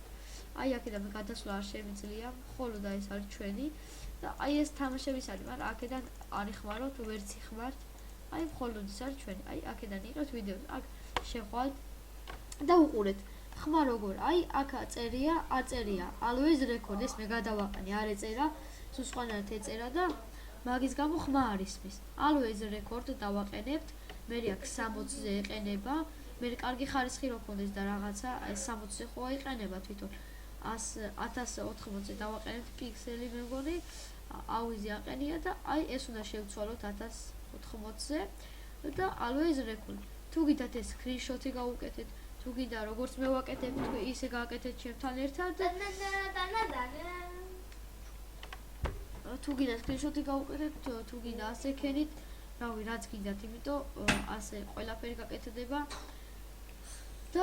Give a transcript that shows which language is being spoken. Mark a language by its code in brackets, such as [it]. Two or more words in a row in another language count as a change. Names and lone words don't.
[ka] აი აქედან გადასვლა არ შემიძლია, მხოლოდ ეს არის ჩვენი და აი ეს თამაშების არის, მაგრამ აქედან არ იხმაროთ, ვერც იხმართ. აი მხოლოდ ეს არის ჩვენი. აი აქედან იყავთ ვიდეოს. აქ შეხვალთ და უყურეთ. ხმა როგორ? აი აქ აწერია [en] always record, [ka] ეს მე გადავაყენე, არ ეწერა, სულ სხვანაირად ეწერა და მაგის გამო ხმა არ ისმის. [en] always record [ka] დავაყენებთ. მე აქ 60-ზე ეყენება. მე კარგი ხარისხი რო ქონდეს და რაღაცა ეს 60-ზე ხო აიყენება თვითონ. 1080-ზე დავაყენებთ პიქსელი მე მგონი, აუიზი აყენია და აი ეს უნდა შევცვალოთ 1080-ზე და [en] always record. [ka] თუ გიდათ ეს screenshot-ი გავუკეთეთ, თუ გინდა როგორც მე ვაკეთებ, ისე გააკეთეთ ჩემთან ერთად. თუ გინდა screenshot-ი გავუკეთეთ, თუ გინდა ასე ქენით, რავი, რაც გინდათ, იმიტომ ასე ყველაფერი გაკეთდება.